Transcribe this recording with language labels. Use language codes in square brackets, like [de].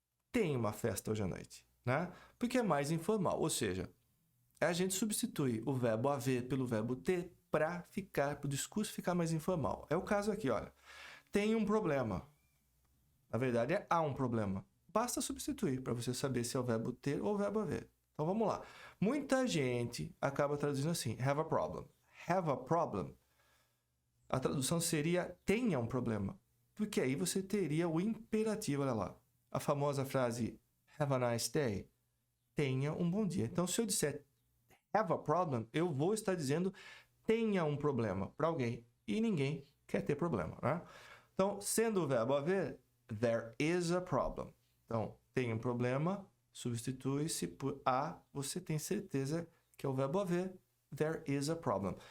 [pt] Tem uma festa hoje à noite, né? Porque é mais informal, ou seja, a gente substitui o verbo haver pelo verbo ter para o discurso ficar mais informal. É o caso aqui, olha. Tem um problema. Na verdade, há um problema. basta substituir para você saber se é o verbo ter ou o verbo haver. Então vamos lá. Muita gente acaba traduzindo assim, [en] have a problem. Have a problem. [pt] A tradução seria tenha um problema. Porque aí você teria o imperativo, olha lá. A famosa frase [en] have a nice day. [pt] Tenha um bom dia. Então, se eu disser [en] have a problem, [pt] eu vou estar dizendo tenha um problema para alguém. E ninguém quer ter problema, né? Então, sendo o verbo haver, [en] there is a problem. [pt] Então, tem um problema, substitui-se por a, você tem certeza que é o verbo haver, [en] there is a problem.